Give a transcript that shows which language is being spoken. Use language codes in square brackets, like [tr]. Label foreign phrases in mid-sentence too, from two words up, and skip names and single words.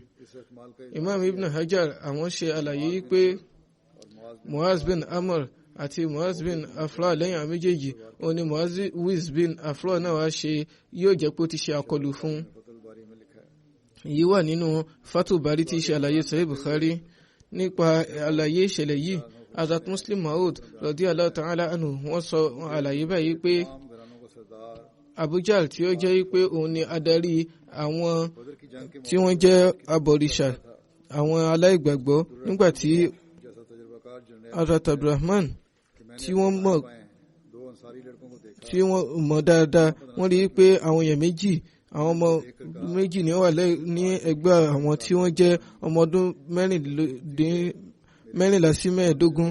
[yo] Imam Ibn Hajar àwọn ṣe àlàyé wípé Muaz bin Amr àti Muaz bin Afla lẹ́yìn àwọn méjèèjì òun ni Muawiz bin Afla náà wá ṣe yóò jẹ́ pé ó ti ṣe àkọlù fún. èyí wà nínú Fathul Bari tí í ṣe àlàyé Sahih Bukhari nípa àlàyé ìṣẹ̀lẹ̀ yìí. Hazrat Muslim Maud [ar] رضي الله تعالى عنه [yo] wọ́n sọ àlàyé báyìí pé Abu Jahl tí ó jẹ́ pé òun ni adarí àwọn tí wọ́n jẹ́ abọ̀rìṣà àwọn aláìgbàgbọ́ nígbàtí Hazrat Abdurrahman tí wọ́n mọ̀ dáadáa wọ́n rí pé àwọn èèyàn méjì àwọn ọmọ méjì ni ó wà ní ẹgbẹ́ àwọn tí wọ́n jẹ́ ọmọ ọdún 14 sí 15.